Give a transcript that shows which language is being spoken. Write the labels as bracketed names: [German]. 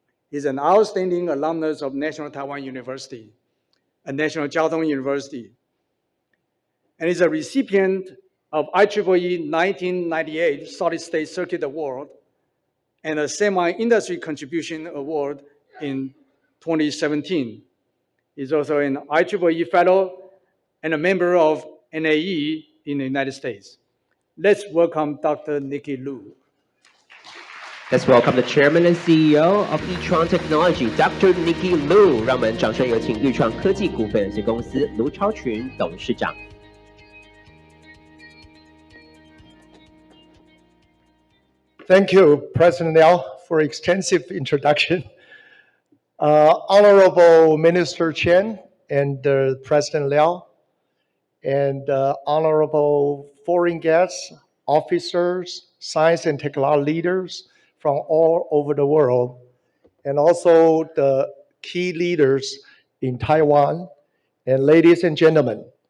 [English] He's an outstanding alumnus of National Taiwan University and National Jiao Tong University, and is a recipient of IEEE 1998 Solid State Circuit Award and a Semi-Industry Contribution Award in 2017. He's also an IEEE Fellow and a member of NAE in the United States. Let's welcome Dr. Nickyloo. Let's welcome the Chairman and CEO of Neutron Technology, Dr. Nickyloo. [Chinese] 让我们掌声有请绿创科技股份有限公司卢超群董事长。 [English] Thank you, President Liao, for extensive introduction. Honorable Minister Chen and President Liao, and honorable foreign guests, officers, science and technology leaders from all over the world, and also the key leaders in Taiwan, and ladies and gentlemen.